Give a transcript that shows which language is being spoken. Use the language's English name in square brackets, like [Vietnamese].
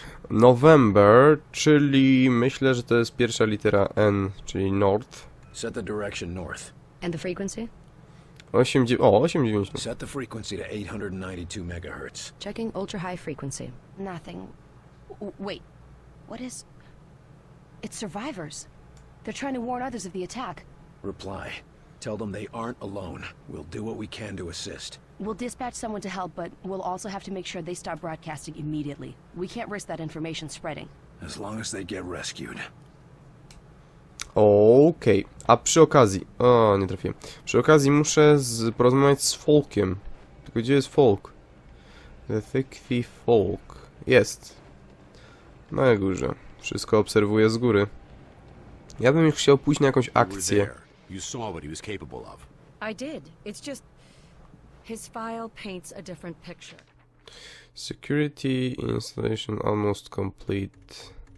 [Polish] November, czyli myślę, że to jest pierwsza litera N, czyli North. [English] Set the direction north. And the frequency? 890. Set the frequency to 892 megahertz. Checking ultra-high frequency. Nothing. Wait. What is... It's survivors. They're trying to warn others of the attack. Reply. Tell them they aren't alone. We'll do what we can to assist. We'll dispatch someone to help, but we'll also have to make sure they stop broadcasting immediately. We can't risk that information spreading. As long as they get rescued. [Polish] Okej, a przy okazji... O, nie trafiłem. Przy okazji muszę porozmawiać z Folkiem. Tylko gdzie jest Folk? The Thick Folk. Jest. Na górze. Wszystko obserwuję z góry. Ja bym już chciał pójść na jakąś akcję. [English] You saw what he was capable of. I did. It's just... his file paints a different picture. Security installation almost complete.